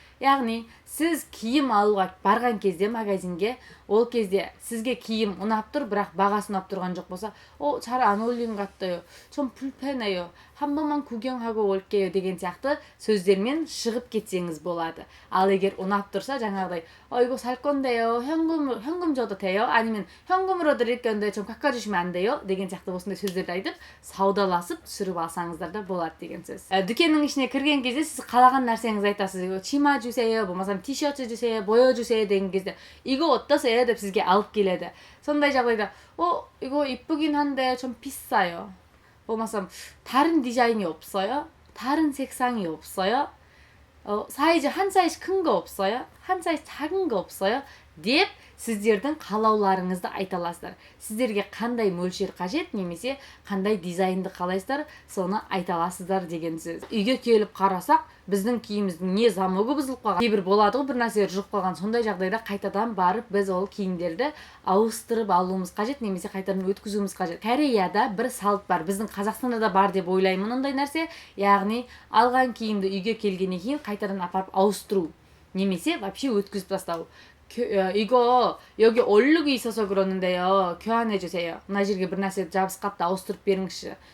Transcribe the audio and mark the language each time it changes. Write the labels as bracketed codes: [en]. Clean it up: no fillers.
[kk] Яғни, сіз киім алуға барған кезде магазинге, ол кезде сізге киім ұнап тұр, бірақ бағасы ұнап тұрған жоқ болса, [ko] 잘 안 어울리는 것 같아요, 좀 불편해요, 한 번만 구경하고 올게요 [kk] деген сияқты сөздермен шығып кетсеңіз болады. Ал егер ұнап тұрса, жаңағыдай, [ko] 이거 살 건데요, 현금 줘도 돼요? 아니면 현금으로 드릴 건데 좀 깎아주시면 안 돼요? [kk] деген сияқты осындай сөздерді айтып, саудаласып түсіріп алсаңыздар да болады деген сөз. Дүкеннің ішіне кірген кезде сіз қалаған нәрсеңізді айтасыз. [ko] 치마 주세요, [kk] болмасам [ko] 티셔츠 주세요, 보여주세요 [kk] деген кезде, [ko] 이거 어떠세요? [kk] деп сізге алып келеді. сондай жағдайда, [ko] 이거 이쁘긴 한데 좀 비싸요. [kk] болмасам [ko] 다른 디자인이 없어요? 다른 색상이 없어요? 사이즈 한 사이즈 큰 거 없어요? 한 사이즈 작은 거 없어요? [kk] деп сіздердің қалауларыңызды айта аласыздар. Сіздерге қандай мөлшер қажет, немесе қандай дизайнды қалайсыздар, соны айта аласыздар деген сөз. Үйге келіп қарасақ, біздің киіміміздің не замогы бұзылып қалған, кейбір болады ғой, бір нәрселер жұлып қалған. Сондай жағдайда қайтадан барып біз ол киімдерді ауыстырып алуымыз қажет, немесе қайтадан өткізуіміз қажет. Кореяда бір салт бар, біздің Қазақстанда да бар деп ойлаймын ондай нәрсе, яғни алған киімді үйге келгеннен кейін қайтадан апарып ауыстыру, немесе вообще өткізіп тастау. [ko] 이거 여기 얼룩이 있어서 그러는데요, 교환해 주세요. [kk] мына жерге бір нәрсе жабысып қалыпты, ауыстырып беріңізші.